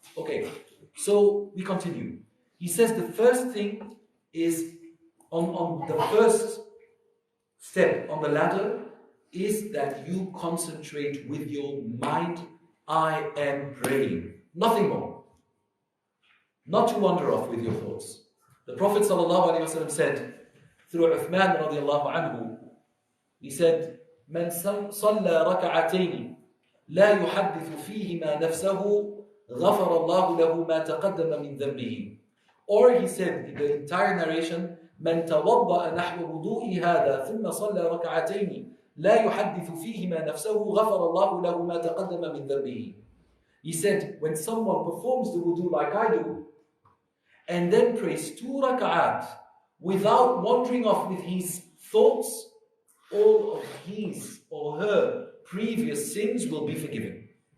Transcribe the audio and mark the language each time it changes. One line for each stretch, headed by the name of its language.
English: Okay, so we continue. He says the first thing is, on the first step on the ladder, is that you concentrate with your mind. I am praying. Nothing more. Not to wander off with your thoughts. The Prophet ﷺ said, through Uthman radiallahu anhu, he said,
Arabic: من صلى ركعتين لا يحدث فيهما نفسه غفر الله له ما تقدم من ذنبه.
English: Or he said in the entire narration,
Arabic: من توضأ نحو وضوء هذا ثم صلى ركعتين لا يحدث فيهما نفسه غفر الله له ما تقدم من ذنبه.
English: He said, when someone performs the wudu like I do, and then prays 2 rak'at without wandering off with his thoughts, all of his or her previous sins will be forgiven.